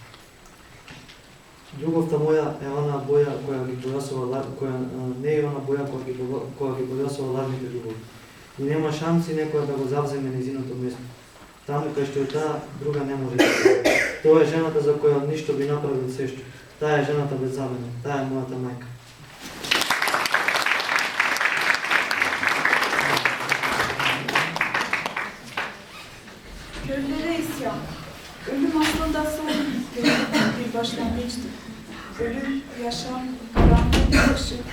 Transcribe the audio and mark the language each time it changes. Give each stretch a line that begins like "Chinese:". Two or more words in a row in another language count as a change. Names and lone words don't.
Macedonian: Љубовта моја е онаа боја која ги појасува, која не е онаа боја која ги појасува лажните љубови. И нема шанси некоја да го завземе незиното место. Таму кај што е таа, друга не може да се. Тоа е жената за која ништо би направил сешто. Таа е жената без замена. Таа е мојата мајка.
Turkish: Köylere isyan. Ölüm aslında son bir başlangıçtır. Ölüm, yaşam, karanlık, ışık.